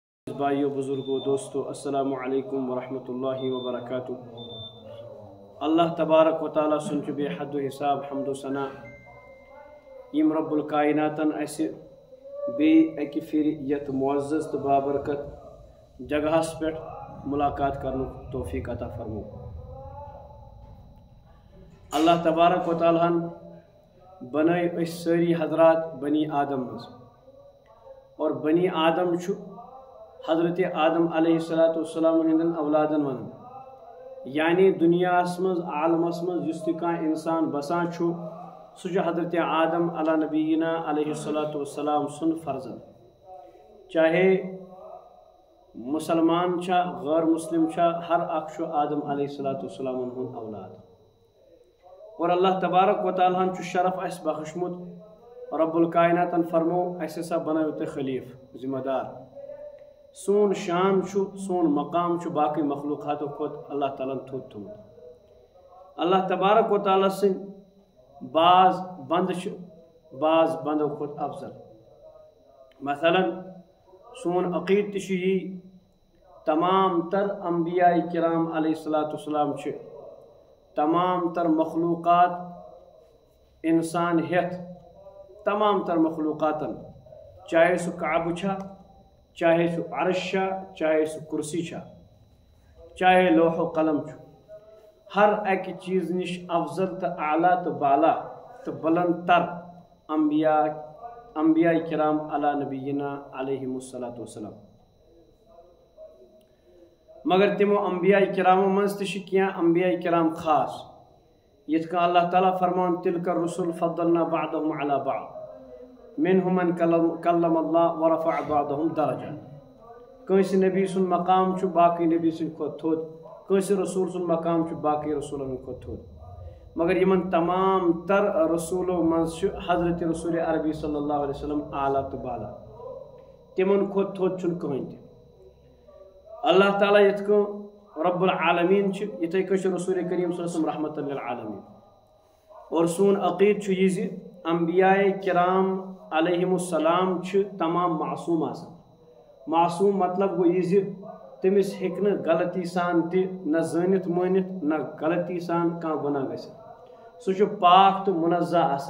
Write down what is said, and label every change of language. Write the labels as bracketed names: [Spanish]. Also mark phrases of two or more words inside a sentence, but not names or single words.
[Kashmiri] بھائیو بزرگو دوستو [Arabic] السلام علیکم ورحمۃ اللہ وبرکاتہ۔ [Kashmiri] اللہ تبارک و تعالیٰ سن بے حد و حساب حمد و ثنا یم رب الکائناتن اسہ بیہ پھر یت معزز تو بابرکت جگہس پہ ملاقات کرن توفیق عطا فرمو۔ اللہ تبارک و تعالیٰ بنائی اس ساری حضرات بنی آدم مز، اور بنی آدم چھو حضرت آدم علیہ السلام ہندن اولادن ون، یعنی دنیا مز عالمس مز یس تہ کانٛہہ انسان بسان چھو سہ چھُ حضرت آدم علی نبینا علیہ السلام سن فرزند، چاہے مسلمان چھا غیر مسلم چھا ہر اکھ چھُ آدم علیہ السلام ہند اولاد۔ اور اللہ تبارک و تعالیٰ ہن چھُ شرف اس بخشمت، رب الکائناتن فرمو اس ہسا بنٲیِو تُہۍ خلیف ذمہ دار۔ سون شان چھُ سون مقام چھُ باقی مخلوقاتو کھۄتہٕ اللہ تعالیٰ تھوٚد تھوٚمُت۔ اللہ تبارک و تعالیٰ سٕنٛدۍ بعض بندٕ چھِ بعض بندو کھۄتہٕ افضل۔ مثلاً سون عقیٖدٕ تہِ چھُ یی، تمام تر انبیاء کرام علیہ السلام چھِ تمام تر مخلوقات انسان ہیتھ تمام تر مخلوقاتن، چاہے سہ کعبہ چھا، چاہے سہ عرش چھا، چاہے سہ کرسی چھا، چاہے لوح و قلم چھُ، ہر اکہ چیز نش افضل تو اعلیٰ تو بالا تو بلند تر انبیاء کرام علی نبینا علیہ السلام۔ مگر تمو انبیاء کرامو منز تہ چھ کینٛہہ انبیاء کرام خاص، یتھ کٔنۍ اللہ تعالیٰ فرمان [Arabic] تلک الرسل فضلنا بعضهم على بعض منهم من کلم اللہ ورفع بعضهم درجات۔ [Kashmiri] کٲنٛسہِ نبی سُنٛد مقام چھُ باقی نبی سٕنٛدِ کھۄتہٕ تھوٚد، کٲنٛسہِ رسول سُنٛد مقام چھُ باقی رسولن ہٕنٛدِ کھۄتہٕ تھوٚد، مگر یمن تمام تر رسولو منٛز چھُ حضرت رسول عربی صلی اللہ علیہ وسلم اعلیٰ تو بالا، تمن کھۄتہٕ تھوٚد چھُنہٕ کٕہٕنۍ تہِ۔ اللہ تعالیٰ یتھ کٔنۍ رب العالمین چھُ، یتھے کٔنۍ چھُ رسول کریم صلی اللہ علیہ وسلم رحمۃ للعالمین۔ اور سون عقیٖدٕ چھُ یہِ زِ انبیاء کرام علیہم السلام چھِ تمام معصوم آسان۔ معصوم مطلب گوٚو یہِ زِ تٔمِس ہیٚکہِ نہٕ غلطی سان تہِ نہ زٲنِتھ مٲنِتھ نہ غلطی سان کانٛہہ گۄناہ گٔژھِتھ، سُہ چھُ پاک تہٕ منزہ آسان۔